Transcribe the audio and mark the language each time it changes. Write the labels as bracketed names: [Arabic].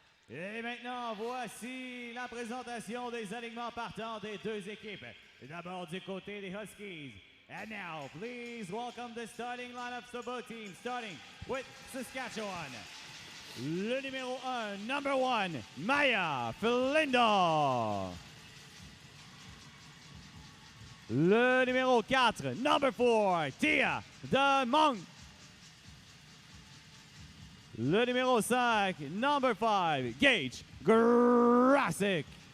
[French] Et maintenant, voici la présentation des alignements partants des deux équipes. D'abord du côté des Huskies, [English] And now, please welcome the starting lineups of both teams, starting with Saskatchewan. [French] Le numéro 1, [English] number 1, [French] Maya Flindo. Le numéro 4, [English] number 4, [French] Tia de Monk. Le numéro 5, [English] number 5, [French] Gage Grasick.